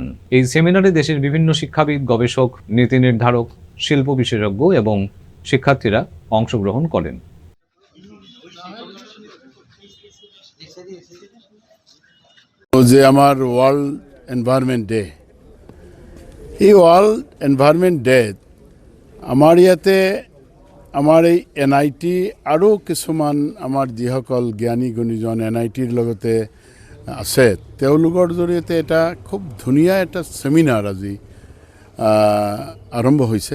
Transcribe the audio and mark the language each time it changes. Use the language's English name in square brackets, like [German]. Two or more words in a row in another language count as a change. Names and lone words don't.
[Bangla] এই সেমিনারে দেশের বিভিন্ন শিক্ষাবিদ, গবেষক, নীতি নির্ধারক, শিল্প বিশেষজ্ঞ এবং শিক্ষার্থীরা অংশগ্রহণ করেন। [Assamese] যে আমার ওয়ার্ল্ড এনভায়রনমেন্ট ডে, এই ওয়ার্ল্ড এনভায়রনমেন্ট ডে আমাৰ ইয়াতে আমাৰ এই এনআইটি আৰু কিছুমান আমাৰ যিসকল জ্ঞানী গুণীজন এনআইটিৰ লগতে আছে তেওঁলোকৰ জৰিয়তে এটা খুব ধুনীয়া এটা সেমিনাৰ আজি আৰম্ভ হৈছে।